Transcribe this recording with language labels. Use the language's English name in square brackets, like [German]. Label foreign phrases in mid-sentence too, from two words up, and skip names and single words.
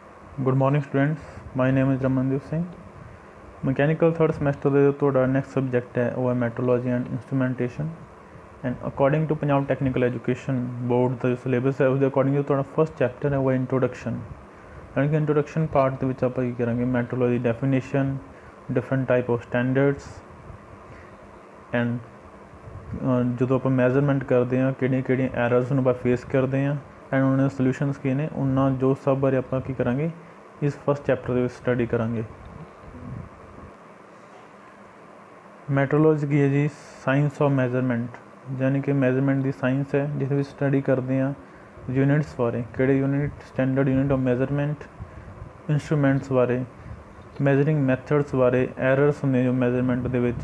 [English] Good morning students, my name is Ramandeep Singh. Mechanical third semester [Punjabi] ਦੇ ਤੁਹਾਡਾ [English] next subject [Punjabi] ਹੈ ਉਹ ਹੈ [English] metrology and instrumentation and according to Punjab Technical Education Board [Punjabi] ਦਾ syllabus ਹੈ ਉਸ ਦੇ according ਜੋ ਤੁਹਾਡਾ [English] first chapter [Punjabi] ਹੈ ਉਹ ਹੈ introduction। ਯਾਨੀ ਕਿ [English] introduction part [Punjabi] ਦੇ ਵਿੱਚ ਆਪਾਂ ਕੀ ਕਰਾਂਗੇ [English] metrology definition, different type of standards and [Punjabi] ਜਦੋਂ ਆਪਾਂ measurement ਕਰਦੇ ਹਾਂ ਕਿਹੜੀਆਂ errors ਨੂੰ ਆਪਾਂ face ਕਰਦੇ ਹਾਂ ਐਂਡ ਉਹਨਾਂ ਦੇ ਸੋਲਿਊਸ਼ਨਸ ਕੀ ਨੇ ਉਹਨਾਂ ਜੋ ਸਭ ਬਾਰੇ ਆਪਾਂ ਕੀ ਕਰਾਂਗੇ ਇਸ [English] first chapter [Punjabi] ਦੇ ਵਿੱਚ ਸਟੱਡੀ ਕਰਾਂਗੇ। ਮੈਟਰੋਲੋਜੀ ਕੀ ਹੈ ਜੀ? [English] science of measurement, [Punjabi] ਯਾਨੀ ਕਿ ਮੈਜ਼ਰਮੈਂਟ ਦੀ ਸਾਇੰਸ ਹੈ ਜਿਸ ਵਿੱਚ ਸਟੱਡੀ ਕਰਦੇ ਹਾਂ ਯੂਨਿਟਸ ਬਾਰੇ, ਕਿਹੜੇ ਯੂਨਿਟ, [English] standard unit of measurement, [Punjabi] ਇੰਸਟਰੂਮੈਂਟਸ ਬਾਰੇ, [English] measuring methods [Punjabi] ਬਾਰੇ, ਐਰਰਸ ਹੁੰਦੇ ਜੋ ਮੈਜ਼ਰਮੈਂਟ ਦੇ ਵਿੱਚ।